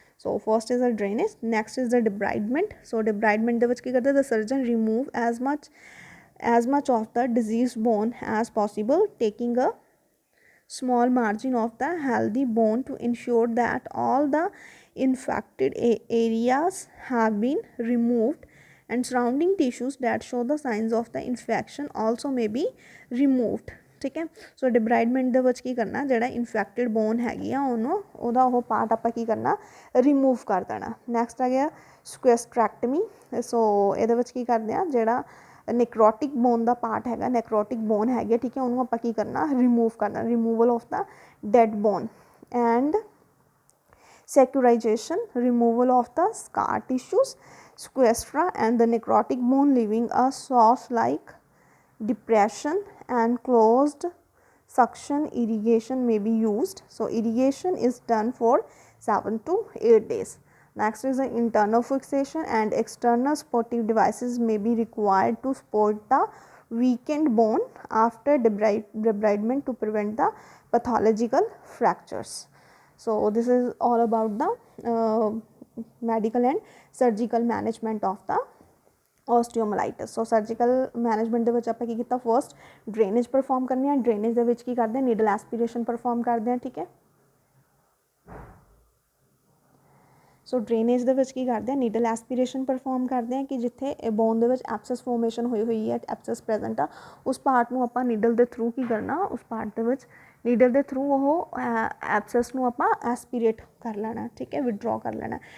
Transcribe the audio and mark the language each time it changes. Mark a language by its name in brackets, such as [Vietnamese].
[English] So first is the drainage, next is the debridement. So debridement [Punjabi] ਦੇ ਵਿੱਚ ਕੀ ਕਰਦੇ, [English] the surgeon remove as much of the diseased bone as possible, taking a small margin of the healthy bone to ensure that all the infected areas have been removed and surrounding tissues that show the signs of the infection also may be removed, [Hindi] ठीक है। [Punjabi] सो debridement ਦੇ ਵਿੱਚ ਕੀ ਕਰਨਾ, ਜਿਹੜਾ infected bone ਹੈਗੀ ਆ ਉਹਨੂੰ ਉਹਦਾ ਉਹ ਪਾਰਟ ਆਪਾਂ ਕੀ ਕਰਨਾ, ਰਿਮੂਵ ਕਰ ਦੇਣਾ। ਨੈਕਸਟ ਆ ਗਿਆ ਸਕੁਐਸਟਰੈਕਟਮੀ। ਸੋ ਇਹਦੇ ਵਿੱਚ ਕੀ ਕਰਦੇ ਆ, ਜਿਹੜਾ ਨੈਕਰੋਟਿਕ ਬੋਨ ਦਾ ਪਾਰਟ ਹੈਗਾ, ਨੈਕਰੋਟਿਕ ਬੋਨ ਹੈਗੀ, ਠੀਕ ਹੈ, ਉਹਨੂੰ ਆਪਾਂ ਕੀ ਕਰਨਾ, ਰਿਮੂਵ ਕਰਨਾ, [English] Removal of the dead bone and securization, removal of the scar tissues, sequestra and the necrotic bone, leaving a sauce like depression, and closed suction irrigation may be used. So, irrigation is done for 7 to 8 days. Next is the internal fixation, and external supportive devices may be required to support the weakened bone after debridement to prevent the pathological fractures. So, this is all about the medical and surgical management of the osteomyelitis. [Punjabi] So surgical management ਦੇ ਵਿੱਚ ਆਪਾਂ ਕੀ ਕੀਤਾ, first drainage perform ਕਰਨੀ ਹੈ। Drainage ਦੇ ਵਿੱਚ ਕੀ ਕਰਦੇ ਹਾਂ, ਨੀਡਲ ਐਸਪੀਰੇਸ਼ਨ ਪਰਫਾਰਮ ਕਰਦੇ ਹਾਂ, ਠੀਕ ਹੈ। ਸੋ ਡਰੇਨੇਜ ਦੇ ਵਿੱਚ ਕੀ ਕਰਦੇ ਹਾਂ, ਨੀਡਲ ਐਸਪੀਰੇਸ਼ਨ ਪਰਫਾਰਮ ਕਰਦੇ ਹਾਂ ਕਿ ਜਿੱਥੇ ਬੋਨ ਦੇ ਵਿੱਚ ਐਪਸਸ ਫੋਰਮੇਸ਼ਨ ਹੋਈ ਹੈ, ਐਪਸਸ ਪ੍ਰੈਜ਼ੈਂਟ ਆ, ਉਸ ਪਾਰਟ ਨੂੰ ਆਪਾਂ ਨੀਡਲ ਦੇ ਥਰੂ ਕੀ ਕਰਨਾ, ਉਸ ਪਾਰਟ ਦੇ ਵਿੱਚ ਨੀਡਲ ਦੇ ਥਰੂ ਉਹ ਐਪਸਸ ਨੂੰ ਆਪਾਂ ਐਸਪੀਰੇਟ ਕਰ ਲੈਣਾ, ਠੀਕ ਹੈ, ਵਿਡਰੋ ਕਰ ਲੈਣਾ।